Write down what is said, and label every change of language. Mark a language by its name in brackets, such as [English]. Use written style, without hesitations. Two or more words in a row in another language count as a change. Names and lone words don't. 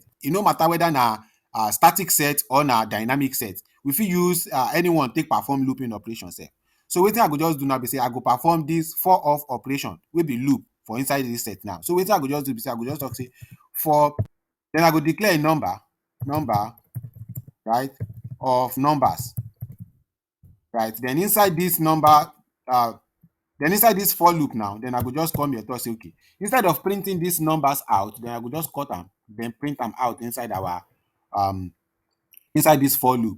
[Nigerian Pidgin] E no matter whether na static set or na dynamic set. We fit use anyone take perform looping operation sef. So wetin I go just do now be say I go perform this for off operation wey be loop for inside this set now. So wetin I go just do be say I go just talk say for, then I go declare a number, right, of numbers, right? Then inside this number, then inside this for loop now, then I go just come here to say, okay, instead of printing these numbers out, then I go just cut them, then print them out inside our inside this for loop.